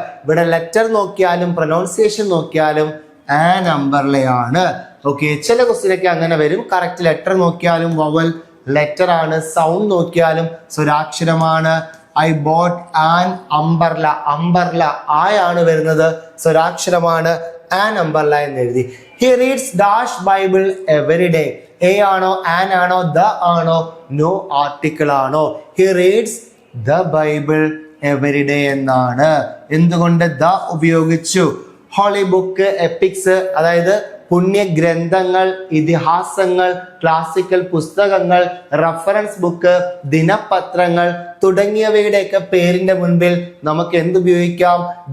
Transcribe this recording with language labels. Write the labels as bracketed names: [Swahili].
[Malayalam] ഇവിടെ ലെറ്റർ നോക്കിയാലും പ്രൊനൗൺസിയേഷൻ നോക്കിയാലും [English] an umbrella [Malayalam] ആണ്. ഓക്കെ, ചില ക്വസ്റ്റ്യനൊക്കെ അങ്ങനെ വരും. കറക്റ്റ് ലെറ്റർ നോക്കിയാലും വവൽ ലെറ്റർ ആണ്, സൗണ്ട് നോക്കിയാലും സ്വരാക്ഷരമാണ്. [English] I bought an umbrella. umbrella [Malayalam] ആയാണ് വരുന്നത്, സ്വരാക്ഷരമാണ്. [English] an umbrella [Malayalam] എന്ന് എഴുതി. [English] He reads dash Bible every day. [Malayalam] A ആണോ, ആൻ ആണോ, ദ ആണോ, നോ ആർട്ടിക്കിൾ ആണോ? [English] He reads the Bible every day എന്നാണ്. [Malayalam] എന്തുകൊണ്ട് ദ ഉപയോഗിച്ചു? ഹോളി ബുക്ക്, എപ്പിക്സ് അതായത് പുണ്യഗ്രന്ഥങ്ങൾ, ഇതിഹാസങ്ങൾ, ക്ലാസിക്കൽ പുസ്തകങ്ങൾ, റഫറൻസ് ബുക്ക്, ദിനപത്രങ്ങൾ തുടങ്ങിയവയുടെയൊക്കെ പേരിന്റെ മുൻപിൽ നമുക്ക് എന്തുപയോഗിക്കാം?